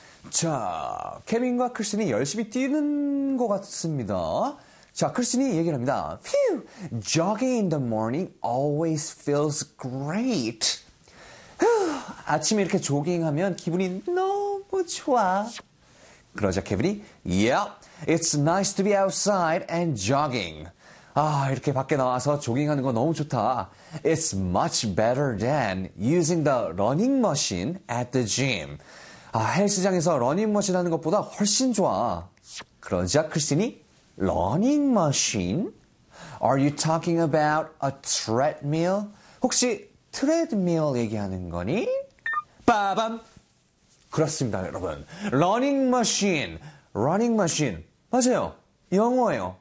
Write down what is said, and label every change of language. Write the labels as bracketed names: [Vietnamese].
[Korean] 자, 케빈과 크리스틴이 열심히 뛰는 것 같습니다. 자, 크리스틴이 얘기를 합니다. [English] Phew! Jogging in the morning always feels great. [Korean] 아침에 이렇게 조깅하면 기분이 너무 좋아. 그러자 케빈이, [English] Yeah, it's nice to be outside and jogging. [Korean] 아, 이렇게 밖에 나와서 조깅하는 거 너무 좋다. [English] It's much better than using the running machine at the gym. [Korean] 아, 헬스장에서 러닝머신 하는 것보다 훨씬 좋아. 그러자 크리스틴이, 러닝머신? [English] Are you talking about a treadmill? [Korean] 혹시 트레드밀 얘기하는 거니? 빠밤! 그렇습니다, 여러분. 러닝머신, 러닝머신. 맞아요. 영어예요.